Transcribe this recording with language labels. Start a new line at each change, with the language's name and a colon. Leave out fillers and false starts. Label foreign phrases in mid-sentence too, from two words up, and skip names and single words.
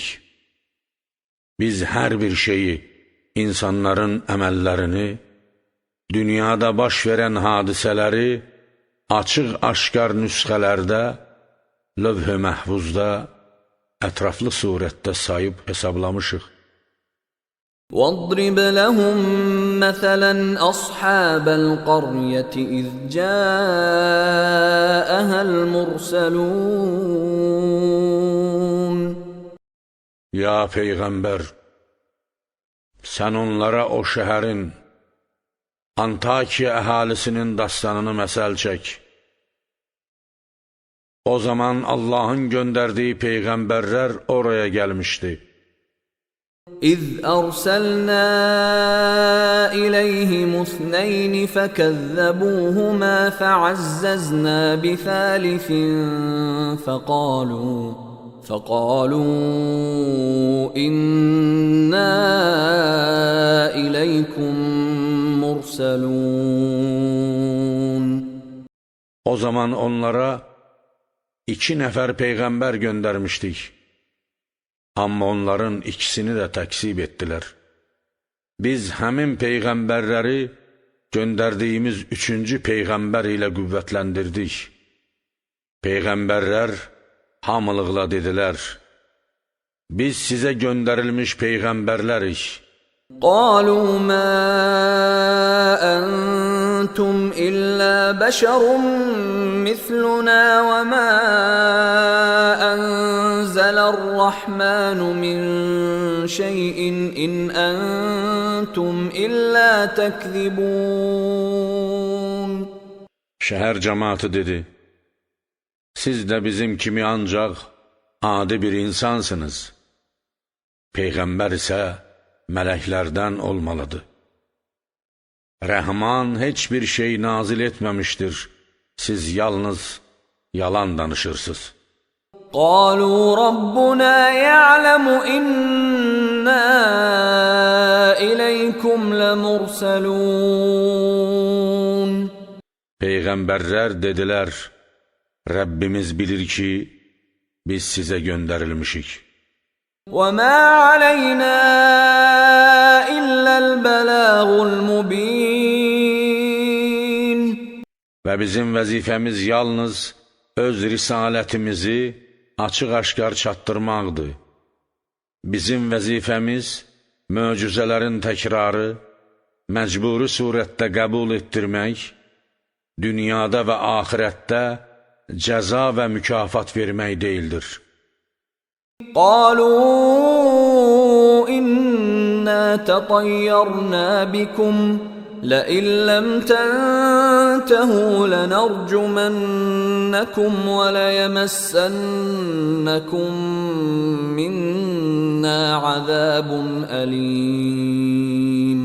Azerbaijani: Biz hər bir şeyi, insanların əməllərini, dünyada baş verən hadisələri açıq-aşkar nüsxələrdə, lövh-i məhvuzda, ətraflı surətdə sayıb hesablamışıq.
Arabic: وَاضْرِبْ لَهُمْ مَثَلًا أَصْحَابَ الْقَرْيَةِ إِذْ جَاءَهَا الْمُرْسَلُونَ.
Azerbaijani: Ya Peyğəmbər, sən onlara o şəhərin, Antakiya əhalisinin dastanını məsəl çək. O zaman Allahın göndərdiyi Peyğəmbərlər oraya gəlmişdi.
Arabic: إِذْ أَرْسَلْنَا إِلَيْهِمُ اثْنَيْنِ فَكَذَّبُوهُمَا فَعَزَّزْنَا بِثَالِثٍ فَقَالُوا إِنَّا إِلَيْكُمْ مُرْسَلُونَ.
Azerbaijani: O zaman onlara 2 nəfər Peyğəmbər göndərmişdik. Amma onların ikisini də təksib etdilər. Biz həmin Peyğəmbərləri göndərdiyimiz 3-cü Peyğəmbər ilə qüvvətləndirdik. Peyğəmbərlər hamılıqla dedilər, biz sizə göndərilmiş Peyğəmbərlərik.
Arabic: قالوا ما أنتم إلا بشر مثلنا وما أنزل الرحمن من شيء إن أنتم إلا تكذبون.
Azerbaijani: Şəhər cəmaatı dedi, siz də bizim kimi ancaq adi bir insansınız. Peyğəmbər isə mələklərdən olmalıdır. Rəhman heç bir şey nazil etməmişdir, siz yalnız yalan danışırsınız.
Arabic: قالوا ربنا يعلم إنا إليكم لمرسلون.
Azerbaijani: Peyğəmbərlər dedilər, Rəbbimiz bilir ki, biz sizə göndərilmişik.
Arabic: وَمَا عَلَيْنَا إِلَّا الْبَلَاغُ الْمُبِينَ.
Azerbaijani: Və bizim vəzifəmiz yalnız öz risalətimizi açıq-aşkar çatdırmaqdır. Bizim vəzifəmiz möcüzələrin təkrarı, məcburi surətdə qəbul etdirmək, dünyada və axirətdə cəza və mükafat vermək deyildir.
Arabic: قالوا إنا تطيرنا بكم لئن لم تنتهوا لنرجمنكم وليمسنكم منا عذاب أليم.